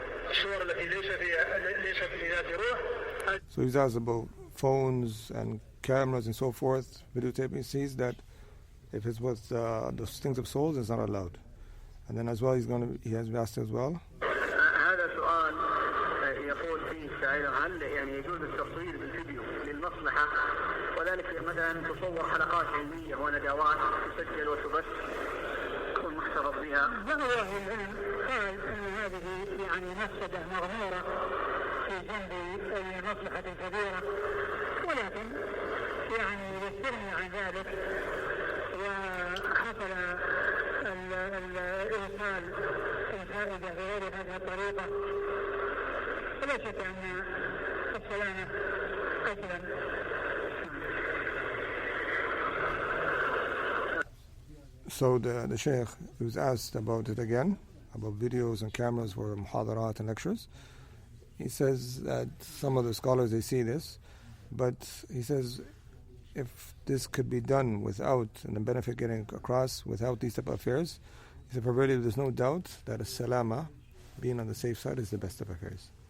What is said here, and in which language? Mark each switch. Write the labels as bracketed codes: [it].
[ar] الصور التي ليست في ذات روح. [en] So he's asked about phones and cameras and so forth, videotaping. He sees that if it's with those things of souls, it's not allowed. And then as well, he has asked as well. [ar] هذا سؤال يقول فيه سائل هل يعني يجوز التصوير بالفيديو للمصلحة، وذلك مثلا تصور حلقات علمية وندوات تسجل وتبث تكون محتفظ بها؟ بعض أهل العلم قال أن هذه يعني مفسدة مغمورة في جنب أي مصلحة كبيرة، ولكن يعني يستغني عن ذلك وحصل الإيصال الفائدة بغير هذه الطريقة، فلا شك أن السلامة أسلم. [en] So the Shaykh was asked about it again, about videos and cameras for muhadarat and lectures. He says that some of the scholars, they see this, but he says if this could be done without, and the benefit getting across without these type of affairs, he said, provided there's no doubt that a salama, being on the safe side, is the best of affairs.